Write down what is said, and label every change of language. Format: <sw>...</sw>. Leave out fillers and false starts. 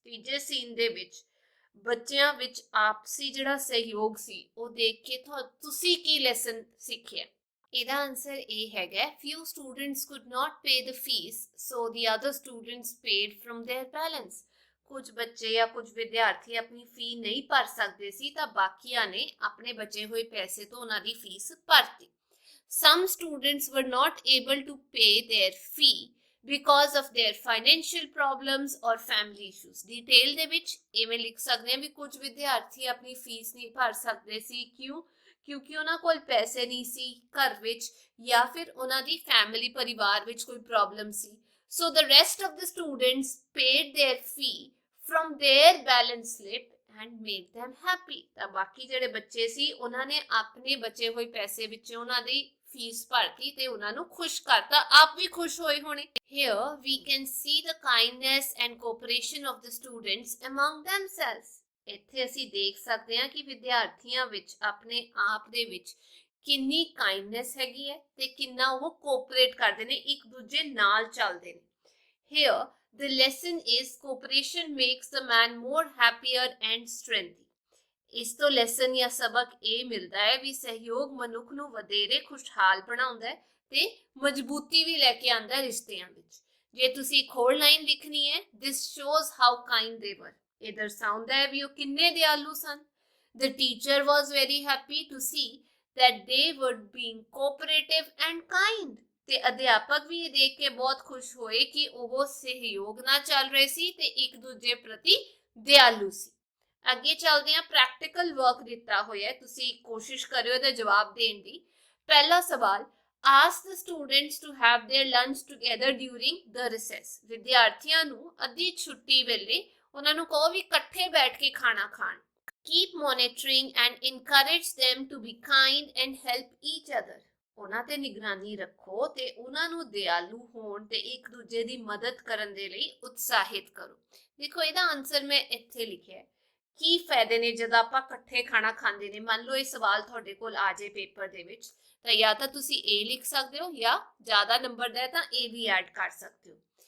<pa>ਤੀਜੇ ਸੀਨ ਦੇ ਵਿੱਚ ਬੱਚਿਆਂ ਵਿੱਚ ਆਪਸੀ ਜਿਹੜਾ ਸਹਿਯੋਗ ਸੀ ਉਹ ਦੇਖ ਕੇ ਤੁਸੀਂ ਕੀ ਲੈਸਨ ਸਿੱਖਿਆ? ਇਹਦਾ ਆਨਸਰ ਇਹ ਹੈਗਾ,</pa> <en>few students could not pay the fees, so the other students paid from their balance।</en> <pa>ਕੁਝ ਬੱਚੇ ਜਾਂ ਕੁਝ ਵਿਦਿਆਰਥੀ ਆਪਣੀ ਫੀ ਨਹੀਂ ਭਰ ਸਕਦੇ ਸੀ ਤਾਂ ਬਾਕੀਆਂ ਨੇ ਆਪਣੇ ਬਚੇ ਹੋਏ ਪੈਸੇ ਤੋਂ ਉਹਨਾਂ ਦੀ ਫੀਸ ਭਰਤੀ।</pa> <en>some students were not able to pay their fee because of their financial problems or family issues।</en> <pa>Detail ਦੇ ਵਿੱਚ ਇਵੇਂ ਲਿਖ ਸਕਦੇ ਹਾਂ ਵੀ ਕੁਝ ਵਿਦਿਆਰਥੀ ਆਪਣੀ ਫੀਸ ਨਹੀਂ ਭਰ ਸਕਦੇ ਸੀ। ਕਿਉਂ? ਕਿਉਂਕਿ ਉਹਨਾਂ ਕੋਲ ਪੈਸੇ ਨਹੀਂ ਸੀ ਘਰ ਵਿੱਚ, ਜਾਂ ਫਿਰ ਉਹਨਾਂ ਦੀ ਫੈਮਿਲੀ ਪਰਿਵਾਰ ਵਿੱਚ ਕੋਈ problem ਸੀ।</pa> <en>so the rest of the students paid their fee from their balance slip and made them happy।</en> <pa>ਤਾਂ ਬਾਕੀ ਜਿਹੜੇ ਬੱਚੇ ਸੀ ਉਹਨਾਂ ਨੇ ਆਪਣੇ ਬਚੇ ਹੋਏ ਪੈਸੇ ਵਿੱਚੋਂ ਉਹਨਾਂ ਦੀ ਫੀਸ ਭਰਤੀ ਤੇ ਉਹਨਾਂ ਨੂੰ ਖੁਸ਼ ਕਰਤਾ, ਆਪ ਵੀ ਖੁਸ਼ ਹੋਏ ਹੋਣੇ।</pa> <en>here we can see the kindness and cooperation of the students among themselves।</en> <pa>ਇੱਥੇ ਅਸੀਂ ਦੇਖ ਸਕਦੇ ਹਾਂ ਕਿ ਵਿਦਿਆਰਥੀਆਂ ਵਿੱਚ ਆਪਣੇ ਆਪ ਦੇ ਵਿੱਚ ਕਿੰਨੀ ਕਾਈਂਡਨੈਸ ਹੈਗੀ ਹੈ ਤੇ ਕਿੰਨਾ ਉਹ ਕੋਆਪਰੇਟ ਕਰਦੇ ਨੇ, ਇੱਕ ਦੂਜੇ ਨਾਲ ਚੱਲਦੇ ਨੇ।</pa> <en>here the lesson is cooperation makes the man more happier and strengthy।</en> <pa>ਇਸ ਤੋਂ ਲੈਸਨ ਜਾਂ ਸਬਕ ਇਹ ਮਿਲਦਾ ਹੈ ਵੀ ਸਹਿਯੋਗ ਮਨੁੱਖ ਨੂੰ ਵਧੇਰੇ ਖੁਸ਼ਹਾਲ ਬਣਾਉਂਦਾ ਹੈ ਤੇ ਮਜ਼ਬੂਤੀ ਵੀ ਲੈ ਕੇ ਆਉਂਦਾ ਰਿਸ਼ਤਿਆਂ ਵਿੱਚ। ਜੇ ਤੁਸੀਂ ਇੱਕ ਹੋਰ ਲਾਈਨ ਲਿਖਣੀ ਹੈ,</pa> <en>this shows how kind they were।</en> <pa>ਇਹ ਦਰਸਾਉਂਦਾ ਹੈ ਵੀ ਉਹ ਕਿੰਨੇ ਦਿਆਲੂ ਸਨ।</pa> <en>the teacher was very happy to see that they were being cooperative and kind।</en> <pa>ਤੇ ਅਧਿਆਪਕ ਵੀ ਇਹ ਦੇਖ ਕੇ ਬਹੁਤ ਖੁਸ਼ ਹੋਏ ਕਿ ਉਹ ਸਹਿਯੋਗ ਨਾਲ ਚੱਲ ਰਹੇ ਸੀ ਤੇ ਇੱਕ ਦੂਜੇ ਪ੍ਰਤੀ ਦਿਆਲੂ ਸੀ। ਅੱਗੇ ਚੱਲਦੇ ਹਾਂ, ਪ੍ਰੈਕਟੀਕਲ ਵਰਕ ਦਿੱਤਾ ਹੋਇਆ, ਤੁਸੀਂ ਕੋਸ਼ਿਸ਼ ਕਰਿਓ ਇਹਦਾ ਜਵਾਬ ਦੇਣ ਦੀ। ਪਹਿਲਾ ਸਵਾਲ,</pa> <en>ask the students to have their lunch together during the recess।</en> <pa>ਵਿਦਿਆਰਥੀਆਂ ਨੂੰ ਅੱਧੀ ਛੁੱਟੀ ਵੇਲੇ ਉਹਨਾਂ ਨੂੰ ਕਹੋ ਵੀ ਇਕੱਠੇ ਬੈਠ ਕੇ ਖਾਣਾ ਖਾਣ।</pa> <en>keep monitoring and encourage them to be kind and help each other।</en> <pa>ਉਹਨਾਂ ਤੇ ਨਿਗਰਾਨੀ ਰੱਖੋ ਤੇ ਉਹਨਾਂ ਨੂੰ ਦਿਆਲੂ ਹੋਣ ਤੇ ਇੱਕ ਦੂਜੇ ਦੀ ਮਦਦ ਕਰਨ ਦੇ ਲਈ ਉਤਸ਼ਾਹਿਤ ਕਰੋ। ਦੇਖੋ ਇਹਦਾ ਆਨਸਰ ਮੈਂ ਇੱਥੇ ਲਿਖਿਆ ਹੈ। ਕੀ ਫਾਇਦੇ ਨੇ ਜਦੋਂ ਆਪਾਂ ਇਕੱਠੇ ਖਾਣਾ ਖਾਂਦੇ ਨੇ? ਮੰਨ ਲਓ ਇਹ ਸਵਾਲ ਤੁਹਾਡੇ ਕੋਲ ਆ ਜਾਏ ਪੇਪਰ ਦੇ ਵਿੱਚ, ਤਾਂ ਜਾਂ ਤਾਂ ਤੁਸੀਂ A ਲਿਖ ਸਕਦੇ ਹੋ ਜਾਂ ਜ਼ਿਆਦਾ ਨੰਬਰ ਦਾ ਤਾਂ A ਵੀ ਐਡ ਕਰ ਸਕਦੇ ਹੋ।</pa>